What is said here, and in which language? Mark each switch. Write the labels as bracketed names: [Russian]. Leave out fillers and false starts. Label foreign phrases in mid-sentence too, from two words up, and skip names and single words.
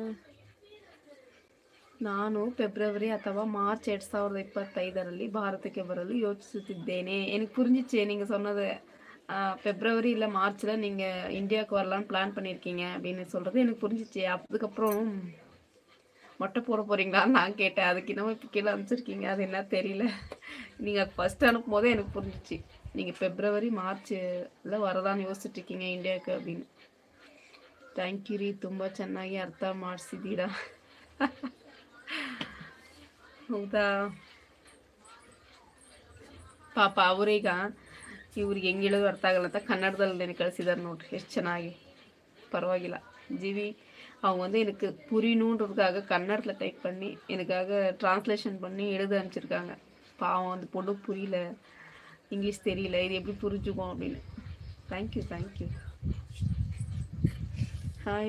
[Kannada] ನಾನು ಫೆಬ್ರವರಿ ಅಥವಾ ಮಾರ್ಚ್ 2025ರಲ್ಲಿ ಭಾರತಕ್ಕೆ ಬರಲು யோசிச்சுத்திದ್ದೇನೆ. [Tamil] எனக்கு புரிஞ்சிச்சு நீங்கள் சொன்னது. ஃபெப்ரவரி இல்லை மார்ச்சில் நீங்கள் இந்தியாவுக்கு வரலான்னு பிளான் பண்ணியிருக்கீங்க அப்படின்னு சொல்கிறது எனக்கு புரிஞ்சிச்சு. அதுக்கப்புறம் மொட்டை போட போகிறீங்களான்னு நான் கேட்டேன். அதுக்கு இன்னமும் இப்போ கீழே அனுப்பிச்சிருக்கீங்க, அது என்ன தெரியல. நீங்கள் அது ஃபஸ்ட்டு அனுப்பும் போதே எனக்கு புரிஞ்சிச்சு, நீங்கள் ஃபெப்ரவரி மார்ச்சில் வரலான்னு யோசிச்சுட்ருக்கீங்க ಇಂಡಿಯಾಕ್ಕೆ அப்படின்னு. [English] thank you [Kannada] ರೀ, ತುಂಬ ಚೆನ್ನಾಗಿ ಅರ್ಥ ಮಾಡಿಸಿದ್ದೀರಾ. ಹೌದಾ ಪಾಪ, ಅವರೀಗ ಇವ್ರಿಗೆ ಹೆಂಗೆ ಹೇಳೋದು ಅರ್ಥ ಆಗಲ್ಲ ಅಂತ ಕನ್ನಡದಲ್ಲಿ ಕಳಿಸಿದ್ದಾರೆ ನೋಡ್ರಿ, ಎಷ್ಟು ಚೆನ್ನಾಗಿ. [Tamil] பரவாயில்ல ஜிவி, அவங்க வந்து எனக்கு புரியணுன்றதுக்காக கன்னடத்தில் டைப் பண்ணி எனக்காக ட்ரான்ஸ்லேஷன் பண்ணி எழுத அனுப்பிச்சிருக்காங்க. பாவம், அந்த பொண்ணு புரியல, இங்கிலீஷ் தெரியல, இது எப்படி புரிஞ்சுக்கும் அப்படின்னு. [English] Thank you. Hi.